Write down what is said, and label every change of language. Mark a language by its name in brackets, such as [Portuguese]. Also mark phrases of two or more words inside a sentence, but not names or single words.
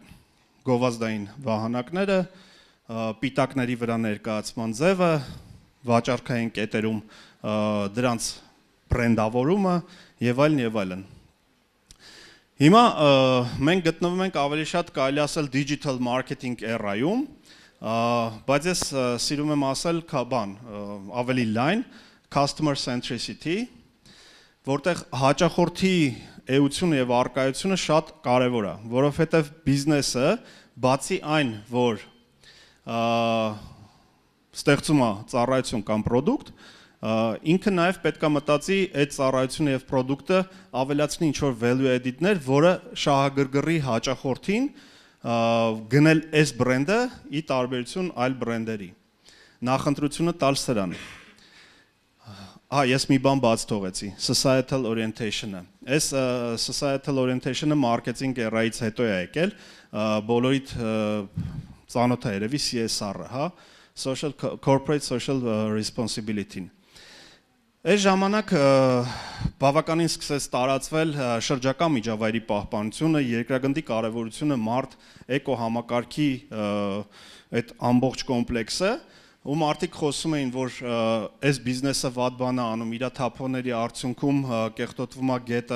[Armenian] գովազդային վահանակները, պիտակների վրա ներկայացման ձևը, վաճառքային կետերում դրանց բրենդավորումը եւ այլն եւ այլն։ Հիմա մենք գտնվում ենք ավելի շատ կարելի ասել [English] digital marketing era-ում, [Armenian] բայց ես սիրում եմ ասել ավելի լայն [English] customer centricity, [Armenian] որտեղ հաճախորդի էությունը եւ առկայությունը շատ կարեւոր է, որովհետեւ բիզնեսը բացի այն, որ ստեղծում է ծառայություն կամ product, ինքը նաև պետք է մտածի այդ ծառայությունը եւ product-ը ավելացնի ինչ-որ [English] value added-ներ, [Armenian] որը շահագրգռի հաճախորդին գնել այս բրենդը ի տարբերություն այլ բրենդերի։ Նախընտրությունը տալ սրան։ Ես մի բան բաց թողեցի, [English] societal orientation-ը։ [Armenian] Այս [English] societal orientation-ը [Armenian] մարքեթինգ էրայից հետո է եկել, բոլորիդ ծանոթ է երևի CSR-ը, հա, [English] social corporate social responsibility-ն։ [Armenian] Այս ժամանակ բավականին սկսեց տարածվել շրջակա միջավայրի պահպանությունը, երկրագնդի կարևորությունը, մարդ էկոհամակարգի այդ ամբողջ կոմպլեքսը, ու մարդիկ խոսում էին, որ այս բիզնեսը վատ բան է անում, իր թափոնների արդյունքում կեղտոտվում է գետը,